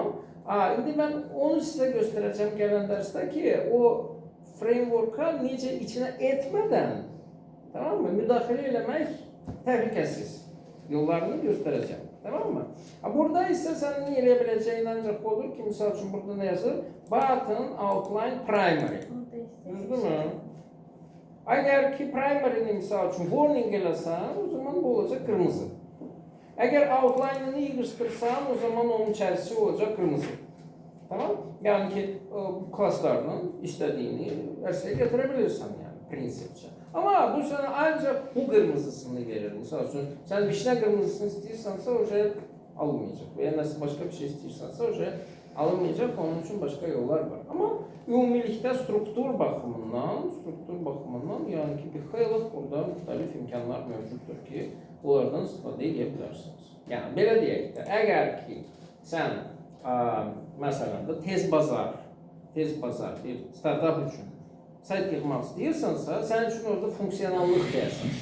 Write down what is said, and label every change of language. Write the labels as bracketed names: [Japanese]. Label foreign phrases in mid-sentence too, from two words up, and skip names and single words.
[Azerbaijani] İndi mən onu sizə göstərəcəm gələn dərsdə ki, o framework'a necə içinə etmədən, [Turkish] tamam mı, [Azerbaijani] müdaxilə eləmək təhlükəsiz yollarını göstərəcəm. [Turkish] Tamam mı? [Azerbaijani] Burada isə sənin eləyə biləcəyin ancaq odur ki, misal üçün burada nə yazır? Button, outline, primary. Düzdürmü? Əgər ki, primary-ni misal üçün warning eləsən, o zaman bu olacaq qırmızı. Əgər outline-ını yığışdırsan, o zaman onun içərisi olacaq qırmızı. Tamam? Yəni ki, klasslarla istədiyini ərsəyə gətirə bilirsən, yəni, prinsipcə. [Turkish] Ama bu sana ancak bu kırmızısını verir. Misal için sen vişne kırmızısını istiyorsansa o şey alınmayacak. Veya nasıl başka bir şey istiyorsansa o şey alınmayacak. Onun için başka yollar var. [Azerbaijani] Ama ümumilikdə struktur baxımından yani ki bir xeyli burada müxtəlif imkanlar mövcuddur ki, bunlardan istifadə edə bilərsiniz. Yəni belə deyək də, əgər ki sən məsələn də tez bazar bir startup üçün sayt yığmaq istəyirsansa, sənin üçün orada fonksiyonallıq deyəsən.